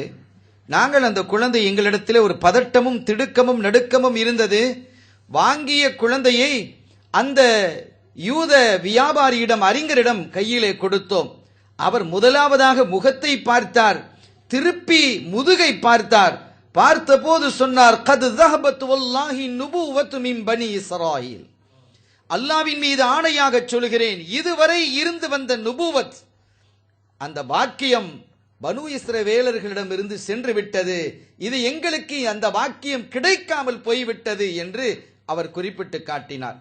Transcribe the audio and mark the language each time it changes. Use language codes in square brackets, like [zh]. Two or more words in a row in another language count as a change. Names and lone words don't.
[ta] நாங்கள் அந்த குழந்தை எங்களிடத்தில் ஒரு பதட்டமும் திடுக்கமும் நடுக்கமும் இருந்தது. வாங்கிய குழந்தையை அந்த யூத வியாபாரியிடம் அறிஞரிடம் கையிலே கொடுத்தோம். அவர் முதலாவதாக முகத்தை பார்த்தார், திருப்பி முதுகை பார்த்தார். பார்த்தபோது சொன்னார், [ar] கத் ذهبت والله النبوة من بني إسرائيل. [ta] அல்லாஹ்வின் மீது ஆணையாக சொல்கிறேன், இதுவரை இருந்து வந்த நுபுவத், அந்த வாக்கியம் பனு இஸ்ரவேலர்களிடம் இருந்து சென்று விட்டது. இது எங்களுக்கு அந்த வாக்கியம் கிடைக்காமல் போய்விட்டது என்று அவர் குறிப்பிட்டு காட்டினார்.